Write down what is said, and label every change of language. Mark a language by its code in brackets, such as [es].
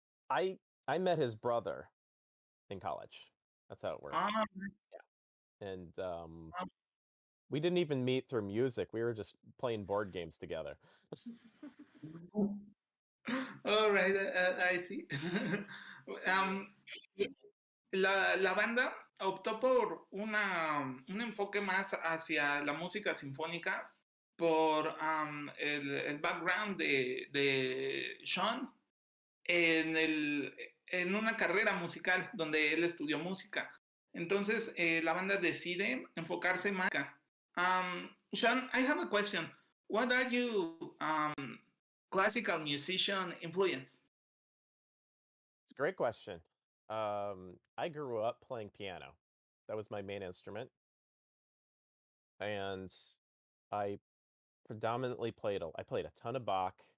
[en] I met his brother in college. That's how it worked. Yeah. And We didn't even meet through music. We were just playing board games together. All right, I see. [es] Um, la banda optó por un enfoque más hacia la música sinfónica por el background de Sean en una carrera musical donde él estudió música. Entonces, la banda decide enfocarse más. [en] Sean, I have a question. What are you classical musician influence? It's a great question. I grew up playing piano. That was my main instrument. And I predominantly played a ton of Bach.